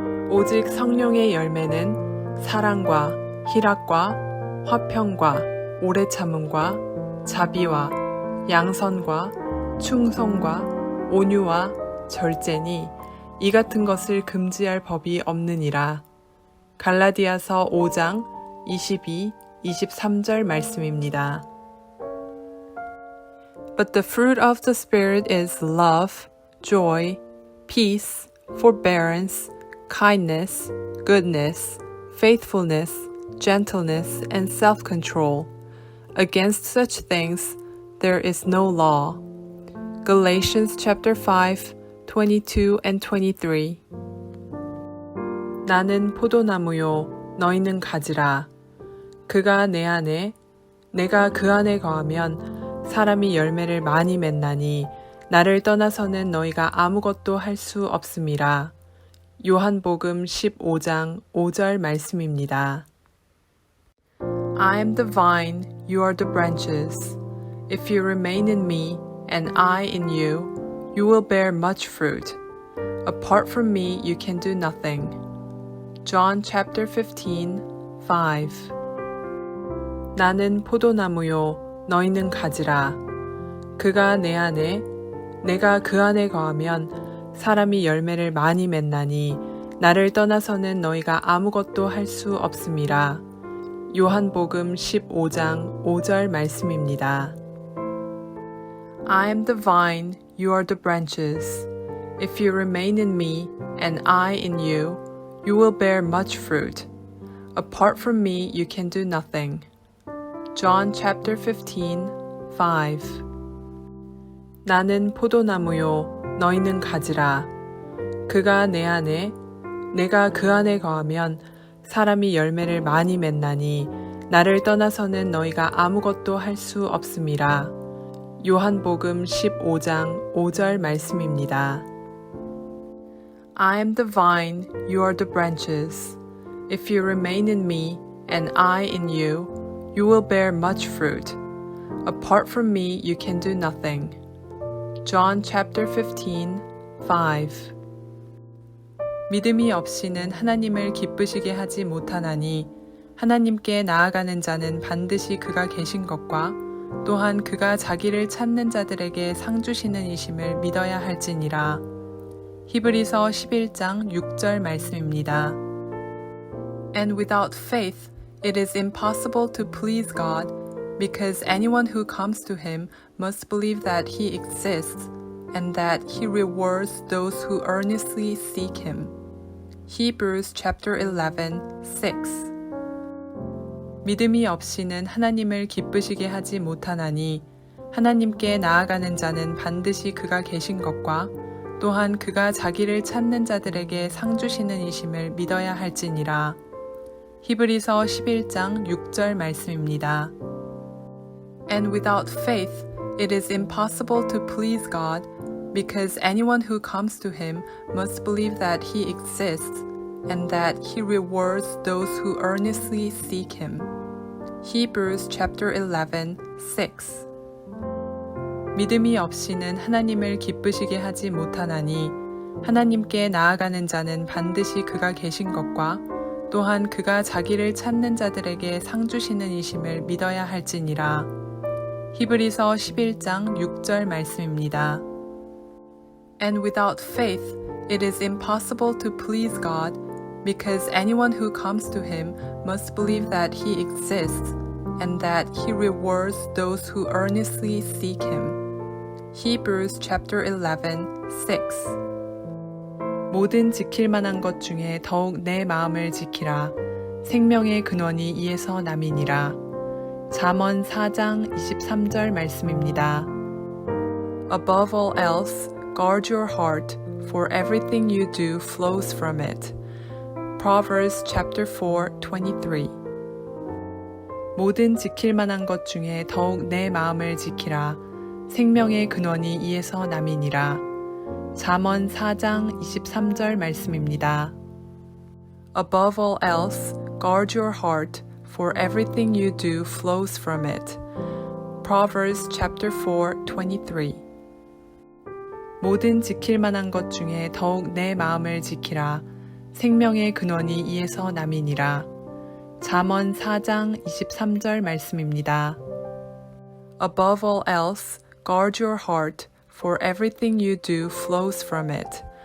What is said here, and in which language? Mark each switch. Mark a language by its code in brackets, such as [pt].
[ko] 오직 성령의 열매는 사랑과 희락과 화평과 오래 참음과 자비와 양선과 충성과 온유와 절제니 이 같은 것을 금지할 법이 없느니라. 갈라디아서 5장 22, 23절 말씀입니다. [en] But the fruit of the Spirit is love, joy, peace, forbearance, kindness, goodness, faithfulness, gentleness, and self-control. Against such things there is no law. Galatians chapter 5, 22 and 23. [ko] 나는 포도나무요, 너희는 가지라. 그가 내 안에, 내가 그 안에 거하면 사람이 열매를 많이 맺나니 나를 떠나서는 너희가 아무것도 할 수 없음이라. 요한복음 15장 5절 말씀입니다. [en] I am the vine, you are the branches. If you remain in me, and I in you, you will bear much fruit. Apart from me, you can do nothing. John chapter 15, 5. [ko] 나는 포도나무요, 너희는 가지라. 그가 내 안에, 내가 그 안에 거하면 사람이 열매를 많이 맺나니 나를 떠나서는 너희가 아무것도 할 수 없음이라. 요한복음 15장 5절 말씀입니다. [en] I am the vine, you are the branches. If you remain in me, and I in you, you will bear much fruit. Apart from me, you can do nothing. John chapter 15, 5. [ko] 나는 포도나무요, 너희는 가지라. 그가 내 안에, 내가 그 안에 거하면 사람이 열매를 많이 맺나니 나를 떠나서는 너희가 아무것도 할 수 없음이라. 요한복음 15장 5절 말씀입니다. [en] I am the vine, you are the branches. If you remain in me, and I in you, you will bear much fruit. Apart from me, you can do nothing. John chapter 15, 5. [ko] 믿음이 없이는 하나님을 기쁘시게 하지 못하나니 하나님께 나아가는 자는 반드시 그가 계신 것과 또한 그가 자기를 찾는 자들에게 상 주시는 이심을 믿어야 할지니라. 히브리서 11장 6절 말씀입니다. [en] And without faith it is impossible to please God, because anyone who comes to him must believe that he exists and that he rewards those who earnestly seek him. Hebrews chapter 11, 6. [ko] 믿음이 없이는 하나님을 기쁘시게 하지 못하나니 하나님께 나아가는 자는 반드시 그가 계신 것과 또한 그가 자기를 찾는 자들에게 상 주시는 이심을 믿어야 할지니라. 히브리서 11장 6절 말씀입니다. [en] And without faith it is impossible to please God, because anyone who comes to him must believe that he exists and that he rewards those who earnestly seek him. Hebrews chapter 11, 6. [ko] 믿음이 없이는 하나님을 기쁘시게 하지 못하나니 하나님께 나아가는 자는 반드시 그가 계신 것과 또한 그가 자기를 찾는 자들에게 상 주시는 이심을 믿어야 할지니라. 히브리서 11장 6절 말씀입니다. [en] And without faith it is impossible to please God, because anyone who comes to him must believe that he exists and that he rewards those who earnestly seek him. Hebrews chapter 11, 6. [ko] 모든 지킬 만한 것 중에 더욱 내 마음을 지키라. 생명의 근원이 이에서 남이니라. 잠언 4장 23절 말씀입니다. [en] Above all else, guard your heart, for everything you do flows from it. Proverbs chapter 4, 23. [ko] 모든 지킬 만한 것 중에 더욱 내 마음을 지키라. 생명의 근원이 이에서 남이니라. 잠언 4장 23절 말씀입니다. [en] Above all else, guard your heart, for everything you do flows from it. Proverbs chapter 4, 23. [ko] 모든 지킬 만한 것 중에 더욱 내 마음을 지키라. 생명의 근원이 이에서 남이니라. 잠언 4장 23절 말씀입니다. [en] Above all else, guard your heart, for everything you do flows from it.